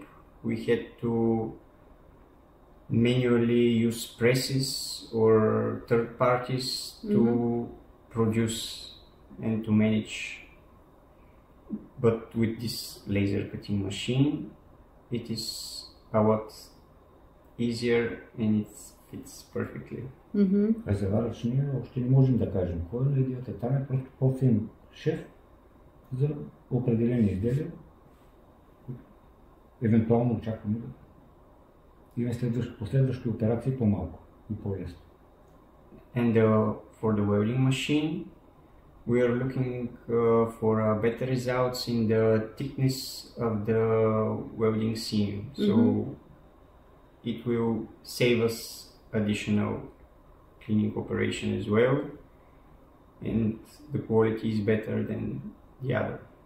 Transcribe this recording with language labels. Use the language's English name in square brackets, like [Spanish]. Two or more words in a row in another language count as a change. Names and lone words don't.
[English] We had to manually use presses or third parties to produce and to manage. But with this laser cutting machine, it is a lot easier and it fits perfectly. [Bulgarian] Заваръчния още не можем да кажем кой е идеята. Там е просто по-фин шеф за определени изделия, които евентуално очакваме да имаме последващи операции по-малко и по-лесно. [English] And for the welding machine, we are looking for better results in the thickness of the welding seam. So it will save us additional cleaning operation as well, and the quality is better than the other.